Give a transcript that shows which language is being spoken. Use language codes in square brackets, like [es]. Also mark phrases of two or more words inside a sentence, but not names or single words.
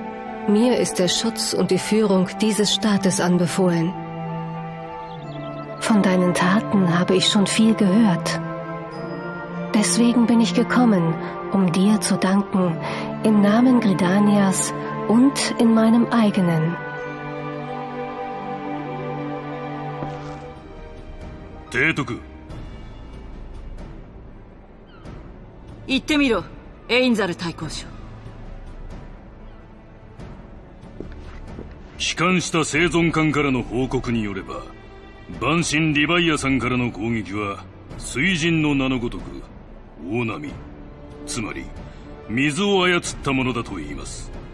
[de] Mir ist der Schutz und die Führung dieses Staates anbefohlen. Von deinen Taten habe ich schon viel gehört. Deswegen bin ich gekommen, um dir zu danken, im Namen Gridanias und in meinem eigenen. [ja] 提督。言ってみろ、エインザル大公将。帰還した生存艦からの報告によれば、万神リヴァイアさんからの攻撃は水神の名のごとく大波、つまり水を操ったものだと言います。